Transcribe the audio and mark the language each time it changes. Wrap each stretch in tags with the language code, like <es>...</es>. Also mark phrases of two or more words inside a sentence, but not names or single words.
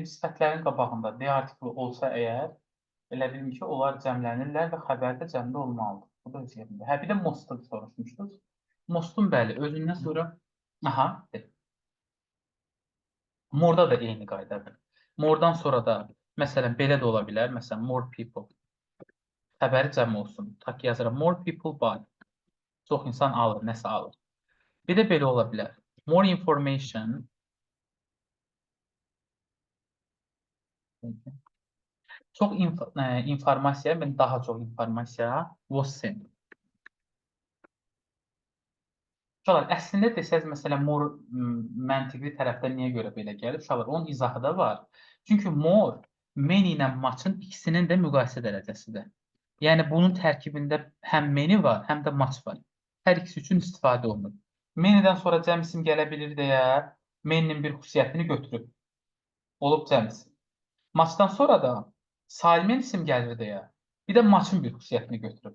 <az>Sifətlərin qabağında D artiklı olsa əgər, elə bilim ki, onlar cəmlənirlər və xəbərdə cəmdə olmalıdır. Bu da öz yerində. Bir də Most'u soruşmuşdunuz. Most'un bəli, özündən sonra aha, More'da da eyni qaydadır. More'dan sonra da məsələn belə də ola bilər. Məsələn,</az> <en>more people.</en> <az>Xəbəri cəm olsun. Tak yazıram.</az> <en>More people buy.</en> <az>Çox insan alır, nəsə alır. Bir də belə ola bilər.</az> <en>More information.</en> <az>Çox informasiya, mən daha çox informasiya</az> <en>was sent.</en> <az>Uşaqlar, əslində desəz, məsələn, more məntiqli tərəfdən niyə görə belə gəlir? Uşaqlar, onun izahı da var. Çünki more, many ilə much'ın ikisinin də müqayisə dərəcəsidir. Yəni, bunun tərkibində həm many var, həm də much var. Hər ikisi üçün istifadə olunur. Many'dən sonra cəm isim gələ bilir deyə, many'nin bir xüsusiyyətini götürüb. Olub cəm isim. Much'dan sonra da sayılmayan isim gəlir deyə, bir də much'ın bir xüsusiyyətini götürüb.</az>